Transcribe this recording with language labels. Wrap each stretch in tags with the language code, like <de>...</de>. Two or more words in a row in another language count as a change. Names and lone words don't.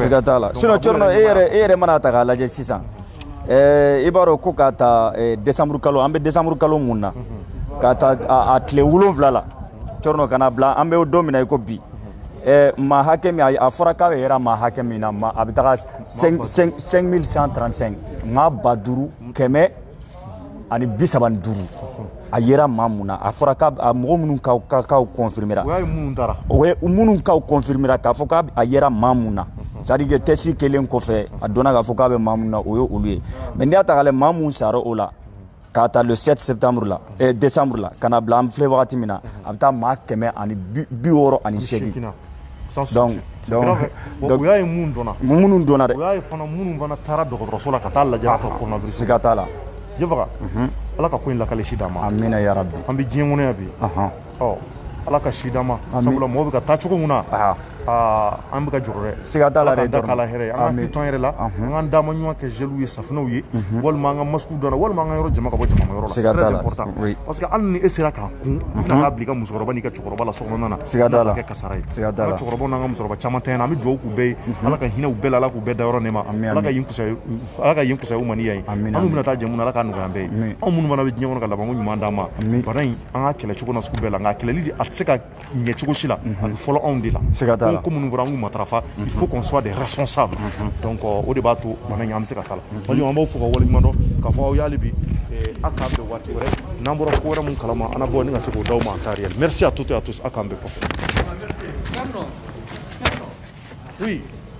<bm>siga t'a la sinon Thierno e yɛrɛ mana ta k'a lajɛ sisan i b'a dɔn ko k'a ta décembre kalo an bɛ décembre kalo mun na k'a ta a tile 7 la Thierno kana bila an bɛ don min na i ko bi maa hakɛ min a fɔra k'a bɛ yɛrɛ maa hakɛ min na a bɛ taga 5135 maa 535 a yera maa mun na a fɔra k'a mɔgɔ minnu k'aw confirmera o ye minnu k'aw confirmera k'a fɔ k'a yera maa mun na</bm> <fr>c'est-à-dire que test</fr> <bm>kelen kɔfɛ a donna k'a fɔ k'a bɛ maa mun na o ye olu ye mais n'i y'a ta k'a lajɛ maa mun sara o la k'a ta</bm> <fr>le 7 septembre</fr> <bm>la décembre la ka na bila an filɛ wagati min na a bɛ taa maa 168 donc u y'a ye mun dɔnna dɛ u y'a ye fana minnu fana taara dɔgɔtɔrɔso la ka taa lajɛ ka coronavirus siga t'a la Djefa ala ka ko in lakale si d'an ma</bm> <ar>آمين يا ربي</ar> <bm>an bɛ diɲɛ kɔnɔ yan bi ala ka si d'an ma sabula mɔgɔw bɛ ka taa cogo min na an bɛ ka jɔrɔ dɛ siga t'a la dɛ da k'ala hɛrɛ an ka hakili to an yɛrɛ la an k'an dama ɲuman kɛ geliw ye safinɛw ye walima an ka masques dɔn walima an ka yɔrɔ jama ka bɔ jama yɔrɔ la</bm> <fr>c'est très important parce que</fr> <bm>hali ni e sera k'a kun i bɛna k'a bila i ka musokɔrɔba n'i ka cɛkɔrɔba la sokɔnɔna na siga t'a la kɛ kasara ye an ka cɛkɔrɔbaw n'an ka musokɔrɔba caman tɛ yan an bɛ dugawu k'u bɛɛ ye ala ka hinɛ u bɛɛ la ala k'u bɛɛ da yɔrɔ nɛma ala ka yen kusaya u ma ni yan ye an n'u bɛna taa jɛ mun na ala k'a nɔgɔya an bɛɛ ye anw minnu fana bɛ diɲɛ kɔnɔ ka labanko ɲuman d'an ma bana in an ka kɛlɛ cogo na sugu bɛɛ la nka kɛlɛli de a tɛ se ka ɲɛ cogo si la a bɛ fɔlɔ anw de la ko minnu fɔra an k'u matarafa</bm> <fr>il faut qu'on soit des responsables</fr> <bm>donc o de b'a to bana in an bɛ se ka sala wali an b'aw fo ka waleɲuman dɔn k'a fɔ aw y'ale bi a k'an bɛn waati wɛrɛ n'an bɔra ko wɛrɛ mun kalama an na bɔ ni ka se k'o d'aw ma</bm> <fr>en temps réel merci à toutes et à tous</fr> <bm>a k'an bɛn kɔfɛ oui</bm>